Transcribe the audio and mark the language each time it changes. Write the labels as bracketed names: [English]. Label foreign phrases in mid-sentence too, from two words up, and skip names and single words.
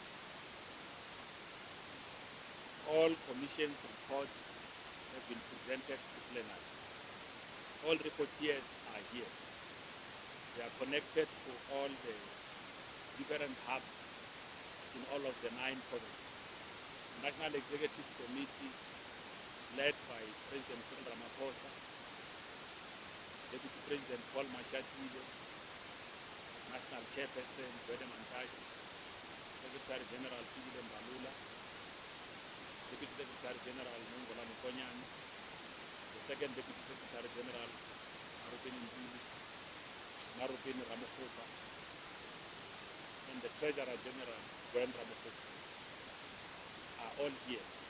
[English] All commissions' reports have been presented to plenary. All reporters are here. They are connected to all the different hubs in all of the 9 provinces. The National Executive Committee, led by President Cyril Ramaphosa, Deputy President Paul Mashatile, National Chairperson Gwede Mantashe, Secretary General Fikile Mbalula, Deputy Secretary General Nongola Mokonyane, the second Deputy Secretary General Marupeni Ntuli, Marupeni Ramaphosa, and the Treasurer General Gwen Ramaphosa are all here,